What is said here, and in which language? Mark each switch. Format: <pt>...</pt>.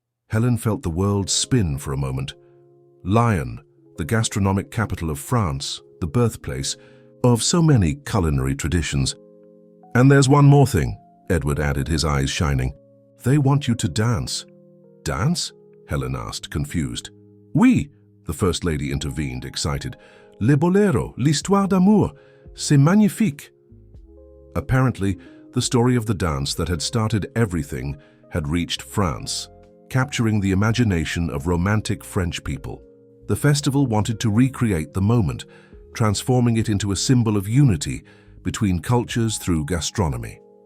<en>Helen felt the world spin for a moment. Lyon, the gastronomic capital of France, the birthplace of so many culinary traditions. "And there's one more thing," Edward added, his eyes shining. "They want you to dance." "Dance?" Helen asked, confused.</en> <fr>"Oui,"</fr> <en>the First Lady intervened, excited.</en> <fr>"Le bolero, l'histoire d'amour, c'est magnifique."</fr> <en>Apparently, the story of the dance that had started everything had reached France, capturing the imagination of romantic French people. The festival wanted to recreate the moment, transforming it into a symbol of unity between cultures through gastronomy.</en>